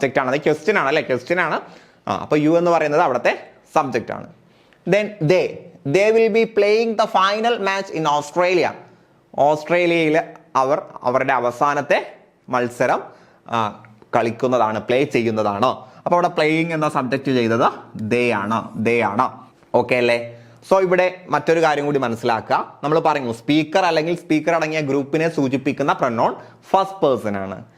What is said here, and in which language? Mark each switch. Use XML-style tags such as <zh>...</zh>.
<ml>അത് ക്വസ്റ്റ്യൻ ആണ് അല്ലെ, ക്വസ്റ്റ്യൻ ആണ്. അപ്പൊ യു എന്ന് പറയുന്നത് അവിടുത്തെ സബ്ജക്റ്റ് ആണ്.</ml> <en>Then they will be playing the final match in Australia.</en> <ml>ഓസ്ട്രേലിയയിൽ അവരുടെ അവസാനത്തെ മത്സരം കളിക്കുന്നതാണ്, പ്ലേ ചെയ്യുന്നതാണ്. അപ്പൊ അവിടെ പ്ലേയിങ് എന്ന സബ്ജക്റ്റ് ചെയ്തത് ദേ ആണ്. ഓക്കെ അല്ലേ? സോ ഇവിടെ മറ്റൊരു കാര്യം കൂടി മനസ്സിലാക്കുക. നമ്മൾ പറഞ്ഞു സ്പീക്കർ അല്ലെങ്കിൽ സ്പീക്കർ അടങ്ങിയ ഗ്രൂപ്പിനെ സൂചിപ്പിക്കുന്ന പ്രൊനൗൺ ഫസ്റ്റ് പേഴ്സൺ ആണ്.</ml>